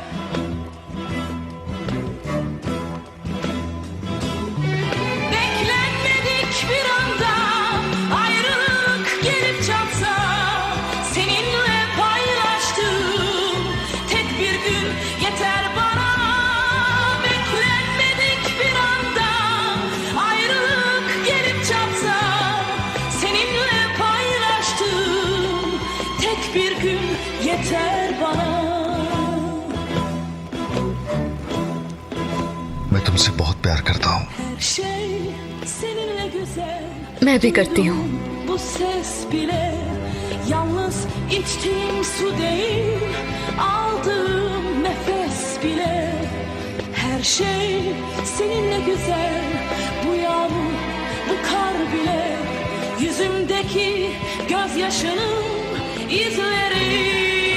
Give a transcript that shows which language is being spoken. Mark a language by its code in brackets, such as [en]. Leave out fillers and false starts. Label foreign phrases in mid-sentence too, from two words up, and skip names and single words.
[tr] Beklenmedik bir anda ayrılık gelip çatsa, seninle paylaştığım tek bir gün yeter bana. Beklenmedik bir anda ayrılık gelip çatsa, seninle paylaştığım tek bir gün yeter bana. [hi] मैं तुमसे बहुत प्यार करता हूँ। [tr] Her şey seninle güzel. [hi] मैं भी करती हूँ। [tr] Bu ses bile yalnız içtiğim su değil, aldığım nefes bile. Her şey seninle güzel. Bu yağmur, bu kar bile, yüzümdeki gözyaşının izleri.